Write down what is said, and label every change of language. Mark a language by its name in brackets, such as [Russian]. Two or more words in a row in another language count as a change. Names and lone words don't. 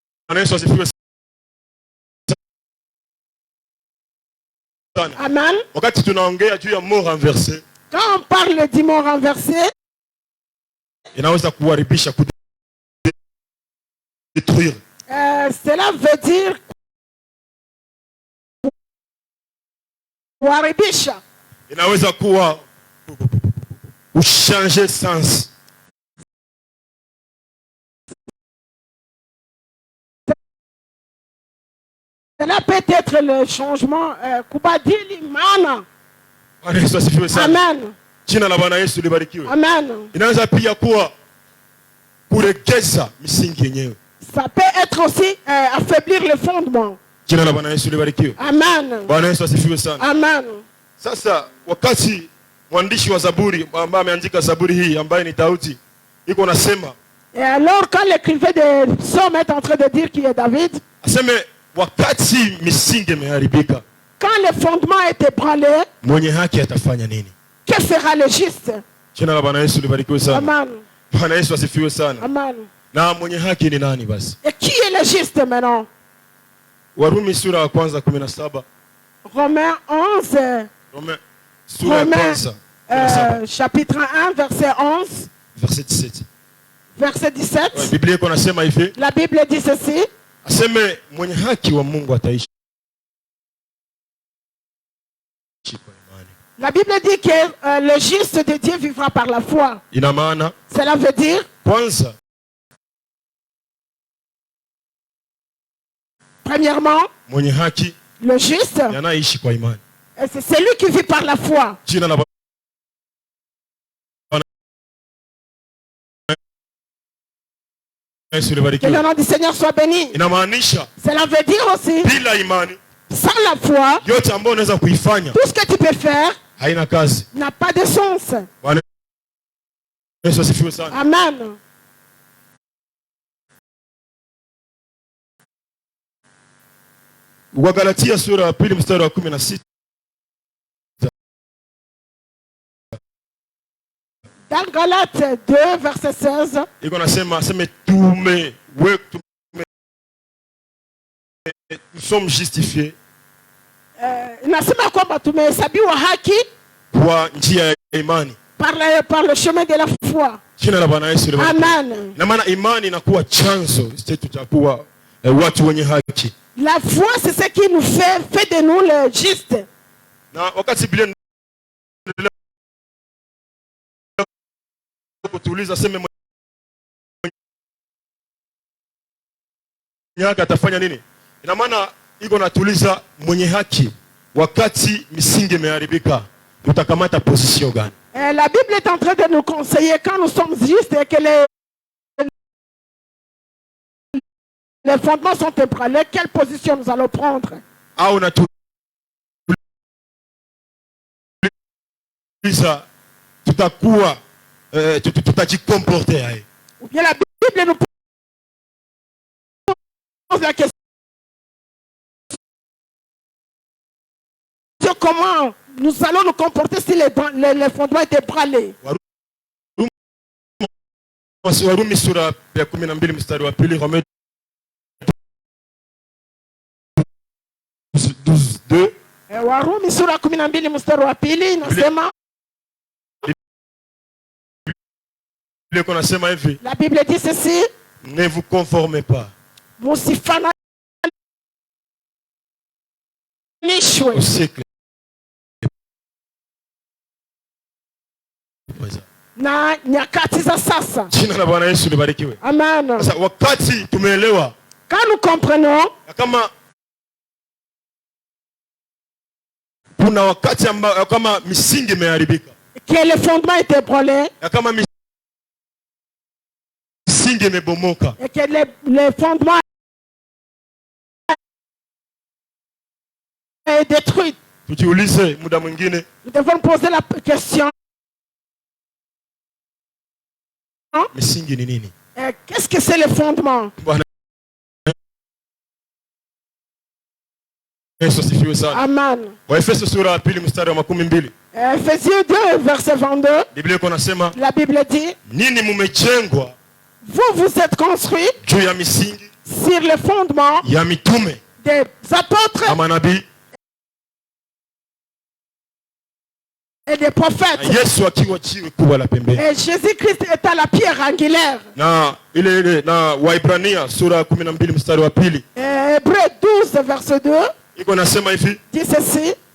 [Swahili] Amen. [French] Quand on parle du mot renversé, cela veut dire kuharibisha. [Swahili] Inaweza kuwa [French] changer sens. Cela peut être le changement [Swahili] kubadili maana. Amen. Jina la Bwana Yesu libarikiwe. Amen. Inaweza pia kuwa kuregeza misingi yenyewe. [French] Ça peut être aussi affaiblir le fondement. [Swahili] Jina la Bwana Yesu libarikiwe. Amen. Bwana Yesu asifiwe sana. Amen. Sasa wakati mwandishi wa Zaburi ambaye ameandika Zaburi hii ambaye ni Daudi iko nasema, [French] et alors quand l'écrivain de Psaume est en train de dire qu'il est David, [Swahili] aseme wakati misingi imeharibika, [French] quand le fondement est ébranlé, [Swahili] mwenye haki atafanya nini? [French] Que fera le juste? [Swahili] Jina la Bwana Yesu libarikiwe sana. Amen. Bwana Yesu asifiwe sana. Amen. Na mwenye haki ni nani basi? [French] Et qui est le juste maintenant? [Swahili] Warumi sura ya kwanza 17. [French] Romains 11. Romains chapitre 1 verset 11. Verset 17. Verset 17. Ouais, [Swahili] Biblia iko nasema hivi. [French] La Bible dit ceci. [Swahili] Aseme mwenye haki wa Mungu ataishi. [French] La Bible dit que le juste de Dieu vivra par la foi. [Swahili] Ina maana. [French] Cela veut dire. [Swahili] Kwanza. [French] Premièrement. [Swahili] Mwenye haki. [French] Le juste. [Swahili] Yanaishi kwa imani. [French] C'est celui qui vit par la foi. [Swahili] Jina la [French] Que le nom du Seigneur soit béni. [Swahili] Inamaanisha. [French] Cela veut dire aussi. [Swahili] Bila imani. [French] Sans la foi. [Swahili] Yote ambayo unaweza kuifanya. [French] Tout ce que tu peux faire. [Swahili] Haina kazi. [French] N'a pas de sens. [Swahili] Yesu asifiwe sana. Amen. Wagalatia sura ya 2 mstari wa 16. [French] Dans Galates 2 verset 16. [Swahili] Iko nasema [French] nous sommes justifiés. [Swahili] Nasema kwamba tumehesabiwa haki kwa njia ya imani. [French] Par le chemin de la foi. [Swahili] Jina la Bwana Yesu libarikiwe. Amen. Na maana imani inakuwa chanzo chetu cha kuwa watu wenye haki. [French] La foi c'est ce qui nous fait de nous le juste. [Swahili] Na wakati Biblia kutuuliza sema mwenye haki atafanya nini? Ina maana iko natuliza mwenye haki wakati misingi imeharibika utakamata position gani? [French] La Bible est en train de nous conseiller quand nous sommes justes et que les fondements sont ébranlés, quelle position nous allons prendre? [Swahili] Au natuliza tutakuwa tutajikomporter. [French] Ou bien la Bible nous pose la question comment nous allons nous comporter si les fondements étaient ébranlés. [Swahili] Warumi sura ya 12 mstari wa 2. [French] Romains 12:2. [Swahili] Warumi sura 12 mstari wa 2 inasema. [French] La Bible dit ceci. Ne vous conformez pas au siècle [Swahili] na nyakati za sasa. Jina la Bwana Yesu libarikiwe. Amen. Sasa wakati tumeelewa, [French] quand nous comprenons [Swahili] kama kuna wakati ambao kama misingi imeharibika, [French] que le fondement est ébranlé, [Swahili] kama misingi imebomoka, [French] et que le fondement est détruit, [Swahili] tujiulize muda mwingine, [French] nous devons poser la question. [Swahili] Misingi ni nini? [French] Qu'est-ce que c'est le fondement? [Swahili] Amen. Waefeso sura ya 2 mstari wa 12. [French] Ephésiens 2 verset 22. [Swahili] Biblia iko nasema, [French] la Bible dit, [Swahili] nini mumejengwa, [French] vous êtes construits [Swahili] juu ya misingi [French] sur le fondement des apôtres et des prophètes. Et Jésus-Christ est à la pierre angulaire. Hébreux 12 verset 2 dit ceci.